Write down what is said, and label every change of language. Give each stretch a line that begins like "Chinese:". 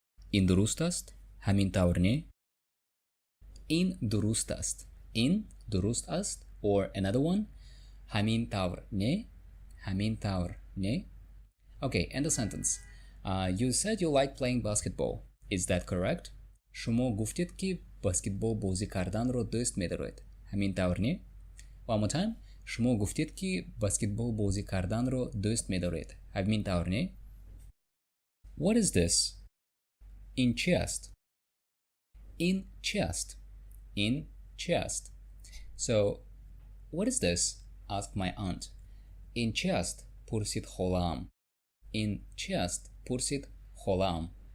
Tajik: این درست است؟ همین طور نه؟ این درست است. این درست است.
English: Or another one.
Tajik: همین طور نه؟ همین طور نه؟
English: Okay, end the sentence. You said you like playing basketball. Is that correct?
Tajik: شما گفتید که بسکتبال بازی کردن رو دوست می‌دارید. همین طور نه؟
English: One more time.
Tajik: شما گفتید که بسکتبال بازی کردن رو دوست می‌دارید. همین طور نه؟
English: What is this?
Tajik: این چی است؟ این چی است؟ این چی است؟
English: So, what is this? Asked my aunt.
Tajik: این چی است؟ پرسید خاله‌ام. این چی است؟ پرسید خاله‌ام.